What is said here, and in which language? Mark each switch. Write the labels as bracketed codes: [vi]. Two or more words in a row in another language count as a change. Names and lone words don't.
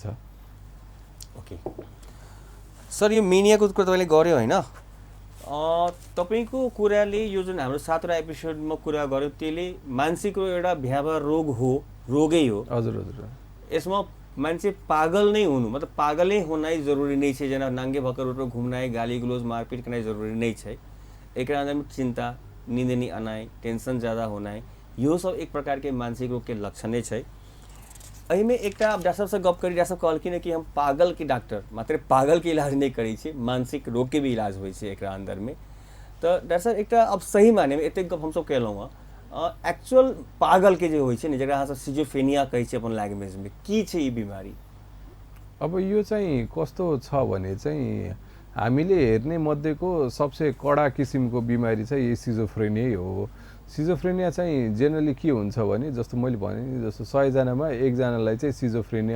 [ne] ओके सर, यो मेनियाको कुरा तपाईँले गर्यो होइन? तपाईँको कुराले यो जुन हाम्रो 7वटा एपिसोडमा कुरा गर्यो त्यसले मानसिक एउटा भ्यावा रोग हो, रोगै हो। हजुर। यसमा मान्छे पागल नै हुनु [mai] मतलब पागलै होनाइ जरुरी नै छै जेना नाङ्गे भक्कर रोड पर घुम्नाइ गाली गलोज मारपीट करनाइ जरुरी नै छै एकरा अंदर में चिंता नींद नहीं आनाइ टेंशन ज़्यादा होनाइ यो सब एक प्रकार के मानसिक रोग के लक्षणे छै एहि में एकटा डॉक्टर साहब से गप करी डॉक्टर साहब कहलखिन कि हम पागल के डॉक्टर मात्र पागल के इलाज नहीं करै छी मानसिक रोग के भी इलाज होइ छै एकरा अंदर में तो डॉक्टर साहब एकटा अब सही माने में एते गप हमसब केलहुँ एक्चुअल पागल के जे होइ छै नि जकरा अहाँ सब सिजोफ्रेनिया कहै छै अपन लैंग्वेज में की छै ई बिमारी [ne] अब यो चाहिँ कस्तो छ भने चाहिँ हामीले हेर्ने मध्येको सबसे कडा किसिमको बिमारी चाहिँ यही सिजोफ्रेनिया हो सिजोफ्रेनिया चाहिँ जेनरली के हुन्छ भने जस्तो मैले भने नि जस्तो 100 जनामा 1 जनालाई चाहिँ सिजोफ्रेनिया